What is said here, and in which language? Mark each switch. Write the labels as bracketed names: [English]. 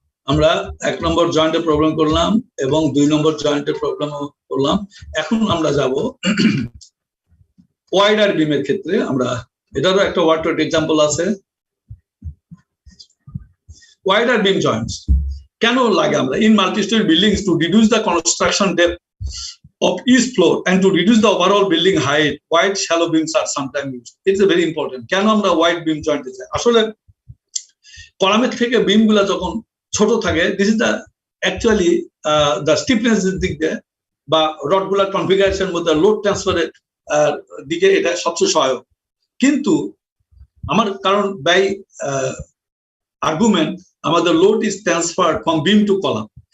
[Bangla] আমরা 1 নম্বর জয়েন্টের প্রবলেম করলাম এবং 2 নম্বর জয়েন্টের প্রবলেম করলাম। এখন আমরা যাব ওয়াইডার বিমের ক্ষেত্রে। আমরা এটারও একটা ওয়ার্ড এক্সাম্পল আছে। ওয়াইডার বিম জয়েন্টস কেন লাগে আমরা? [English] In multi-storey buildings to reduce the construction depth of each floor and to reduce the overall building height, wide shallow beams are sometimes used. It's a very important. [Bangla] কেন আমরা wide বিম জয়েন্টে যাই? আসলে কলামের থেকে বিম গুলা যখন ছোট থাকে, [English] this is the actually the [Bangla] stiffness দিক দিয়ে বা রড গুলার কনফিগারেশন মধ্যে লোড ট্রান্সফারের দিকে এটা সবচেয়ে সহায়ক। কিন্তু আমার কারণ বাই আর্গুমেন্ট আমাদের [English] Load is transferred from beam to column.